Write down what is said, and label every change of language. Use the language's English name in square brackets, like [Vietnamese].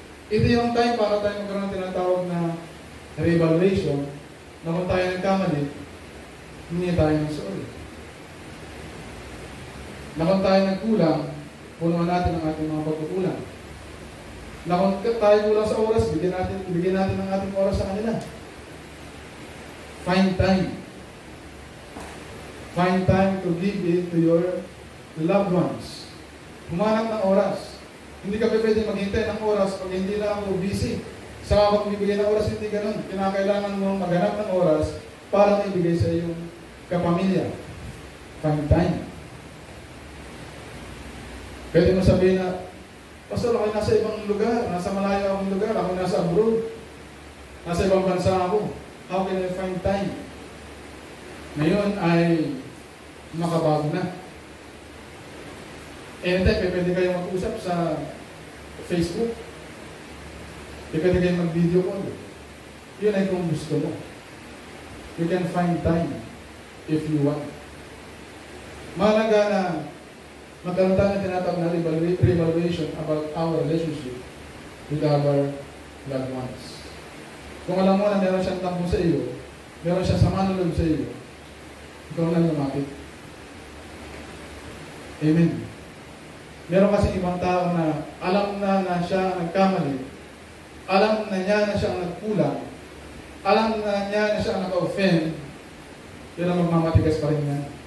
[Filipino] Ito yung time para tayo magkaroon ng tinatawag na re-evaluation na kung tayo nagkamali, hindi tayo ng sorry. Na kung tayo nagkulang, punuan natin ang ating mga pagkukulang. Na kung tayo kulang sa oras, ibigay natin ang ating oras sa kanila. [English] Find time. Find time to give it to your loved ones. [Filipino] Humanap ng oras. Hindi ka pwede maghintay ng oras pag hindi na ako busy. Saka ako bibigay ng oras, hindi ganun. Kinakailangan mo maghanap ng oras para maibigay sa iyong kapamilya. [English] Find time. [Filipino] Pwede mo sabihin na, Pastor, ako nasa ibang lugar, nasa malayo akong lugar, ako nasa abroad, nasa ibang bansa ako. [English] How can I find time? [Filipino] Ngayon ay makabago na. Anytime, pwede kayo mag-usap sa Facebook. Pwede kayo mag-video call. Yun ay kung gusto mo. [English] You can find time if you want. [Filipino] Mahalaga na magkaroon tayo ng tinatawag na re-evaluation [English] about our relationship with our loved ones. [Filipino] Kung alam mo na meron siyang tampo sa iyo, meron siyang sama ng loob sa iyo, ikaw na lumapit. Amen. Meron kasi ibang tao na alam na siya nagkamali, alam na niya na siya nagkulang, alam na niya na siya naka-offend, pero magmamatigas pa rin yan.